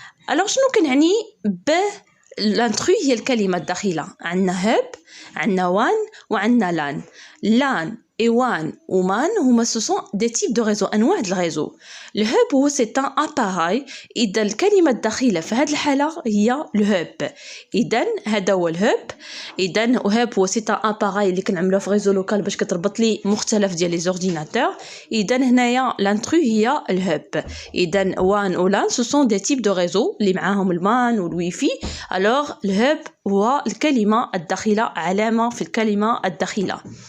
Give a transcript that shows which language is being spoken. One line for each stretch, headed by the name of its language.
Arabic: Alors, شنو كنعني l'intrus هي الكلمة الداخلة. عندنا hub, عندنا WAN وعندنا LAN.
French: LAN et WAN ou MAN ce sont des types de réseaux أنواع د الريزو.
Arabic: الهب هو c'est un appareil إذا الكلمة الداخلة في هذه الحالة هي الهب إذا هذا هو الهب إذا الهب هو c'est un appareil اللي كنعملوه في ريزو لوكال باش كتربط لي مختلف ديال لي زورديناتور إذا هنايا لانترو هي الهب إذا وان و لان ce sont des types de réseaux اللي معاهم المان والويفي alors الهب هو الكلمة الداخلة علامة في الكلمة الداخلة.